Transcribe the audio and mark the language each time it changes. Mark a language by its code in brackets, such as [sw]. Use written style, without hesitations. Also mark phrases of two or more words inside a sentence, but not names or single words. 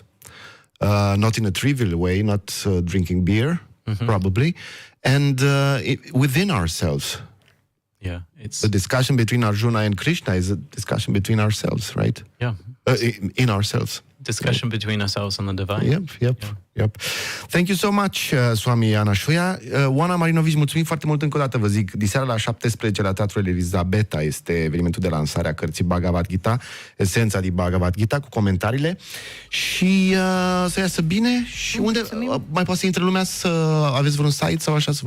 [en] Not in a trivial way, not drinking beer, probably, and within ourselves. Yeah, it's the discussion between Arjuna and Krishna is a discussion between ourselves, right? Yeah, in ourselves. Discussion between ourselves and the divine. Yep. Thank you so much, Swami Anashuya. [ro] Oana Marinovici, mulțumim foarte mult încă o dată, vă zic. Diseară la 17 la Teatrul Elisabeta este evenimentul de lansare a cărții Bhagavad Gita, Esența din Bhagavad Gita, cu comentariile. Și să iasă bine. Și unde mai poate să intre lumea, să aveți vreun site sau așa să vadă?